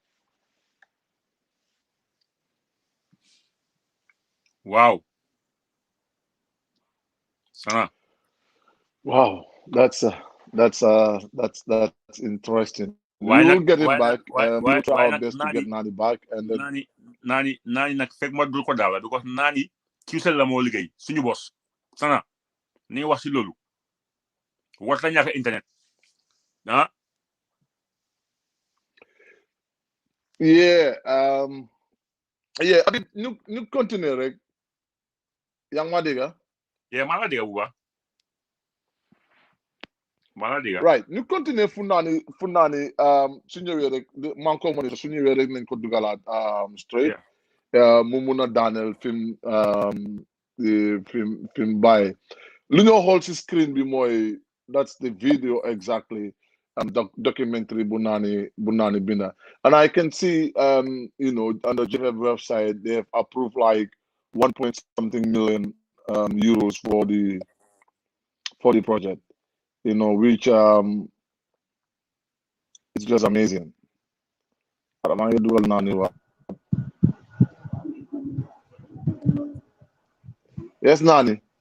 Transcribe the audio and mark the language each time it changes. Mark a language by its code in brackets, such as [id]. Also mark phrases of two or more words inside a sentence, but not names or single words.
[en] Wow. Sana. Wow, that's interesting. We will get him back. We will try our best to get Nani back, and then [wo] Nani nak fek ma dul ko dala because Nani Qcell la mo liggéey suñu boss. Sana ni wax ci lolu. Warta ñaka internet. Ah. [en] Yeah, yeah, I mean, [wo] ñu continuer rek. Yang ma dégga? Yeah, mala dégga bu baax. Right, ñu continuer fu naani su ñëwee rek man ko mo su ñëwee rek nañ ko dugalaat straight mu mun a daaneel film bàyyi lu ñoo xool si screen bi mooy [en] that's the video exactly documentary [wo] bu naani binda [en] and I can see on the GFF website they have approved like 1 point something million euros for the project. Which it's just amazing. Yes, Nani.